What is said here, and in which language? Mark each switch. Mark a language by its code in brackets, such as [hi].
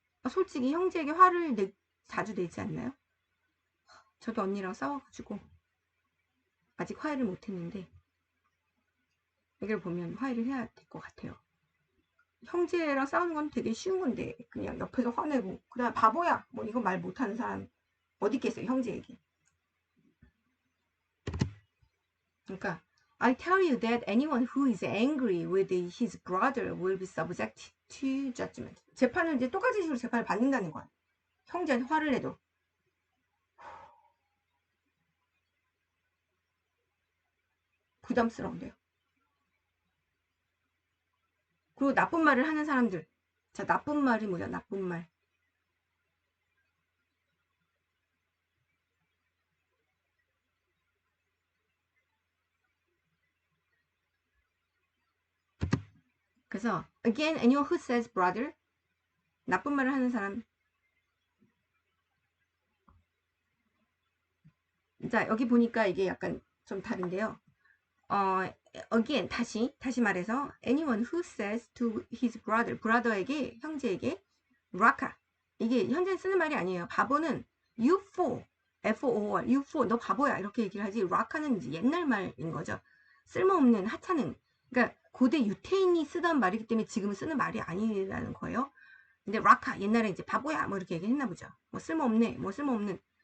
[ko] 솔직히 형제에게 화를 자주 내지 않나요? 저도 언니랑 싸워가지고 아직 화해를 못했는데 여기를 보면 화해를 해야 될 것 같아요. 형제랑 싸우는 건 되게 쉬운 건데 그냥 옆에서 화내고 그다음 바보야 뭐 이거 말 못하는 사람 어디 있겠어요 형제에게. 그러니까 [en] I tell you that anyone who is angry with his brother will be subject to judgment. [ko] 재판을 이제 똑같은 식으로 재판을 받는다는 거야. 형제한테 화를 내도. 부담스러운데요. 그리고 나쁜 말을 하는 사람들. 자, 나쁜 말이 뭐야? 나쁜 말. 그래서 [en] again, anyone who says brother, [ko] 나쁜 말을 하는 사람. 자, 여기 보니까 이게 약간 좀 다른데요. [en] again, [ko] 다시 말해서 [en] anyone who says to his brother, brother에게, [ko] 형제에게 [en] raka. [ko] 이게 현재 쓰는 말이 아니에요. 바보는 [en] you fool, F-O-O-R, you fool, [ko] 너 바보야 이렇게 얘기를 하지. raka는 옛날 말인 거죠. 쓸모없는 하찮은. 그러니까 고대 유태인이 쓰던 말이기 때문에 지금은 쓰는 말이 아니라는 거예요. 근데 raka 옛날에 이제 바보야 뭐 이렇게 얘기했나 보죠. 뭐 쓸모없네, 뭐 쓸모없는.